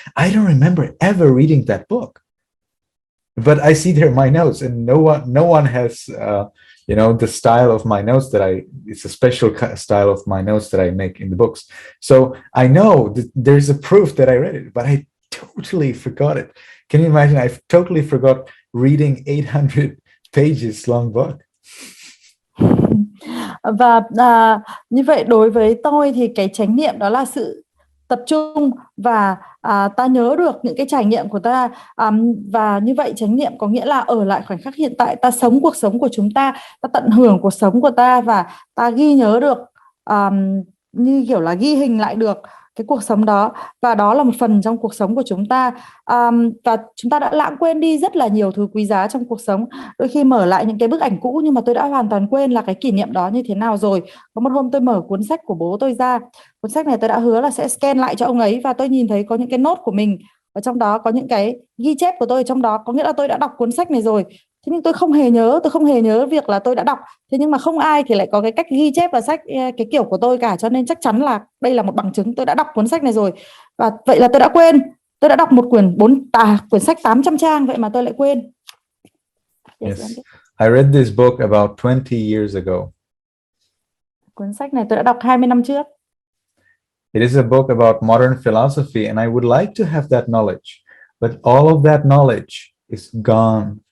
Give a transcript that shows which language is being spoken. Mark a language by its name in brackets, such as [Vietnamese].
[English] I don't remember ever reading that book. But I see there my notes, and no one has, the style of my notes it's a special style of my notes that I make in the books. So I know that there's a proof that I read it, but I totally forgot it. Can you imagine? I've totally forgot reading 800 pages long book. [Vietnamese] Và như vậy đối với tôi thì cái chánh niệm đó là sự tập trung, và ta nhớ được những cái trải nghiệm của ta, và như vậy chánh niệm có nghĩa là ở lại khoảnh khắc hiện tại, ta sống cuộc sống của chúng ta tận hưởng cuộc sống của ta, và ta ghi nhớ được, như kiểu là ghi hình lại được cái cuộc sống đó, và đó là một phần trong cuộc sống của chúng ta. Và chúng ta đã lãng quên đi rất là nhiều thứ quý giá trong cuộc sống. Đôi khi mở lại những cái bức ảnh cũ nhưng mà tôi đã hoàn toàn quên là cái kỷ niệm đó như thế nào rồi. Có một hôm tôi mở cuốn sách của bố tôi ra, cuốn sách này tôi đã hứa là sẽ scan lại cho ông ấy, và tôi nhìn thấy có những cái nốt của mình ở trong đó, có những cái ghi chép của tôi ở trong đó, có nghĩa là tôi đã đọc cuốn sách này rồi. Thế nhưng tôi không hề nhớ việc là tôi đã đọc. Thế nhưng mà không ai thì lại có cái cách ghi chép vào sách cái kiểu của tôi cả, cho nên chắc chắn là đây là một bằng chứng tôi đã đọc cuốn sách này rồi. Và vậy là tôi đã quên. Tôi đã đọc một quyển sách 800 trang, vậy mà tôi lại quên. [English] Yes. I read this book about 20 years ago. [Vietnamese] Cuốn sách này tôi đã đọc 20 năm trước. [English] It is a book about modern philosophy, and I would like to have that knowledge, but all of that knowledge is gone.